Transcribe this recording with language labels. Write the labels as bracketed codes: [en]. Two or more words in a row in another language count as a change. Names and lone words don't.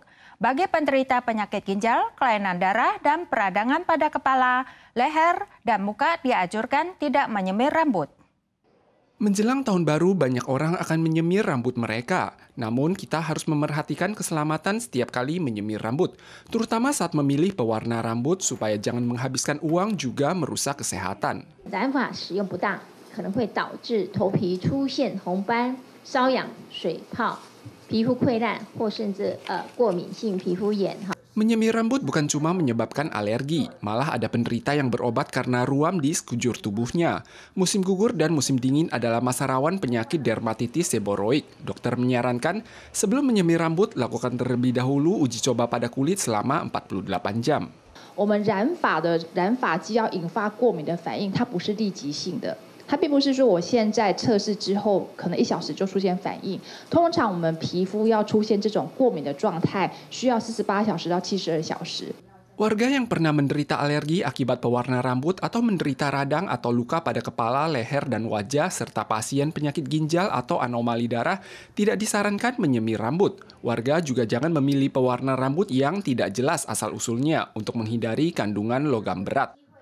[id] Bagi penderita penyakit ginjal, kelainan darah, dan peradangan pada kepala, leher, dan muka dianjurkan tidak menyemir rambut. Menjelang tahun baru, banyak orang akan menyemir rambut mereka. Namun, kita harus memerhatikan keselamatan setiap kali menyemir rambut, terutama saat memilih pewarna rambut supaya jangan menghabiskan uang juga merusak kesehatan. [zh] 可能会导致头皮出现红斑、瘙痒、水泡、皮肤溃烂或甚至过敏性皮肤炎。 [id] Menyemir rambut bukan cuma menyebabkan alergi, malah ada penderita yang berobat karena ruam di sekujur tubuhnya. Musim gugur dan musim dingin adalah masa rawan penyakit dermatitis seboroik. Dokter menyarankan sebelum menyemir rambut, lakukan terlebih dahulu uji coba pada kulit selama 48 jam. [zh] 我们染发剂要引发过敏的反应，它不是立即性的。它并不是说我现在测试之后可能1小时就出现反应，通常我们皮肤要出现这种过敏的状态，需要48小时到72小时。 [id] Warga yang pernah menderita alergi akibat pewarna rambut atau menderita radang atau luka pada kepala, leher, dan wajah, serta pasien penyakit ginjal atau anomali darah tidak disarankan menyemir rambut. Warga juga jangan memilih pewarna rambut yang tidak jelas asal-usulnya untuk menghindari kandungan logam berat.